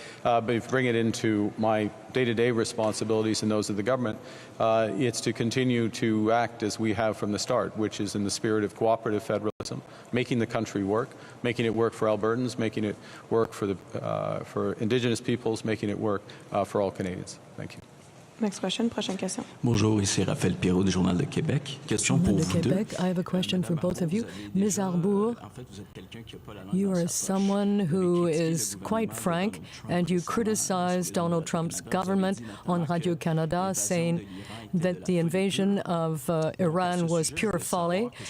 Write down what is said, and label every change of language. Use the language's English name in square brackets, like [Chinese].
[English] But if you bring it into my day-to-day responsibilities and those of the government, it's to continue to act as we have from the start, which is in the spirit of cooperative federalism, making the country work, making it work for Albertans, making it work for Indigenous peoples, making it work for all Canadians. Thank you. Next question, [French] prochaine question. Bonjour, ici Raphaël Pirot du Journal de Québec. Question pour vous deux. [English] I have a question for both of you. Ms. Arbour, you are someone who is quite frank, and you criticize Donald Trump's government on Radio-Canada, saying that the invasion of Iran was pure folly.